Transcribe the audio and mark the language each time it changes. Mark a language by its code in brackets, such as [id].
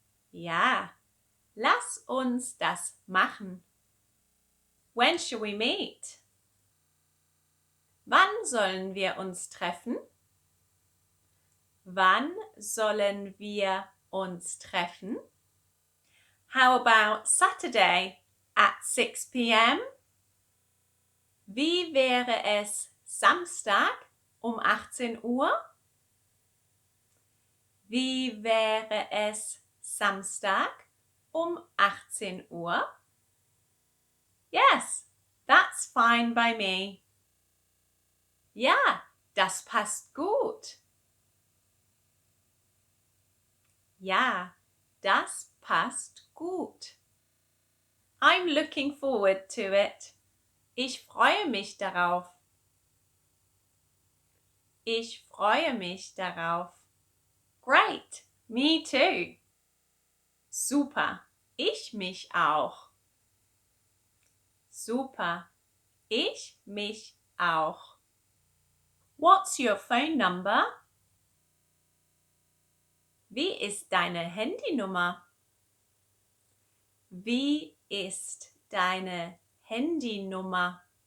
[de] Ja, lass uns das machen. [en] When shall we meet? [de] Wann sollen wir uns treffen? Wann sollen wir uns treffen? [en] How about Saturday at 6 p.m.? [de] Wie wäre es Samstag um 18 Uhr? Wie wäre es Samstag um 18 Uhr? [en] Yes, that's fine by me. [de] Ja, das passt gut. Ja, das passt gut. [en] I'm looking forward to it. [de] Ich freue mich darauf. Ich freue mich darauf. [en] Great, me too. [de] Super, ich mich auch. Super, ich mich auch. [en] What's your phone number? [de] Wie ist deine Handynummer? Wie ist deine Handynummer?